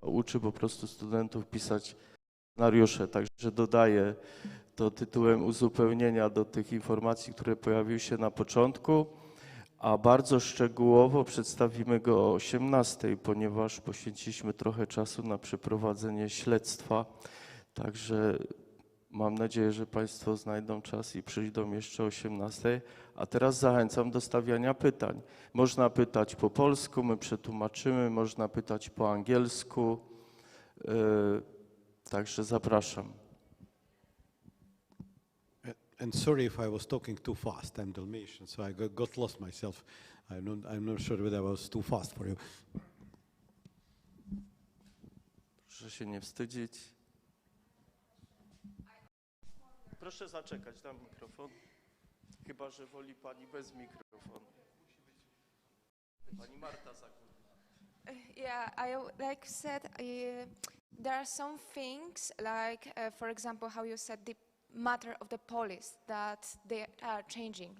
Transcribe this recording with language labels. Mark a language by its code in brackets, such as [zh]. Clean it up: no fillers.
[pl] Uczy po prostu studentów pisać scenariusze, także dodaję to tytułem uzupełnienia do tych informacji, które pojawiły się na początku, a bardzo szczegółowo przedstawimy go o 18:00, ponieważ poświęciliśmy trochę czasu na przeprowadzenie śledztwa, także mam nadzieję, że Państwo znajdą czas i przyjdą jeszcze o 18:00. A teraz zachęcam do stawiania pytań. Można pytać po polsku, my przetłumaczymy, można pytać po angielsku, także zapraszam. [en] And sorry if I was talking too fast. I'm Dalmatian, so I got lost myself. I'm not sure whether I was too fast for you. [pl] Proszę się nie wstydzić. Proszę zaczekać, dam mikrofon. Chyba że woli Pani bez mikrofonu. Pani Marta Zakład. [en] Yeah, like you said, there are some things like, for example, how you said the matter of the police, that they are changing.